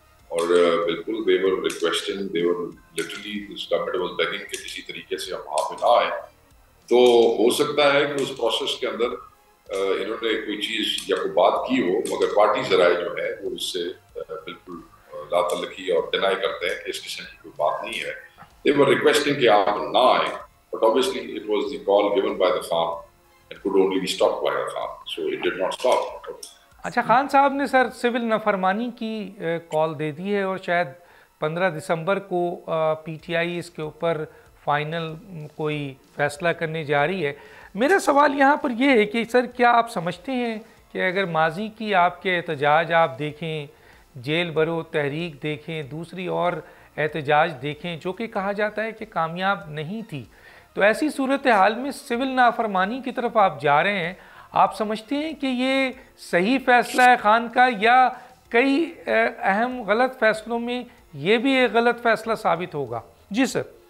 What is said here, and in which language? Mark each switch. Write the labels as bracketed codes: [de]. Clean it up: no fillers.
[ur] اور بالکل [en] they were requesting, they were literally, this government was begging [ur] کہ کسی طریقے سے ہم وہاں پہ نہ آئیں. تو ہو سکتا ہے کہ اس پروسیس کے اندر انہوں نے کوئی چیز یا کوئی بات کی ہو، مگر پارٹی ذرائع جو ہے وہ اس سے بالکل لا تعلقی اور ڈینائی کرتے ہیں کہ اس قسم کی کوئی بات نہیں ہے. [en] They were requesting [ur] کہ آپ نہ آئیں, [en] but obviously it was the call given by the Khan and could only be stopped by the Khan, so it did not stop. [ur] اچھا خان صاحب نے سر سول نافرمانی کی کال دے دی ہے اور شاید 15 دسمبر کو پی ٹی آئی اس کے اوپر فائنل کوئی فیصلہ کرنے جا رہی ہے. میرا سوال یہاں پر یہ ہے کہ سر کیا آپ سمجھتے ہیں کہ اگر ماضی کی آپ کے احتجاج آپ دیکھیں, جیل برو تحریک دیکھیں, دوسری اور احتجاج دیکھیں جو کہ کہا جاتا ہے کہ کامیاب نہیں تھی, تو ایسی صورتحال میں سول نافرمانی کی طرف آپ جا رہے ہیں, آپ سمجھتے ہیں کہ یہ صحیح فیصلہ ہے خان کا, یا کئی اہم غلط فیصلوں میں یہ بھی ایک غلط فیصلہ ثابت ہوگا؟ جی سر.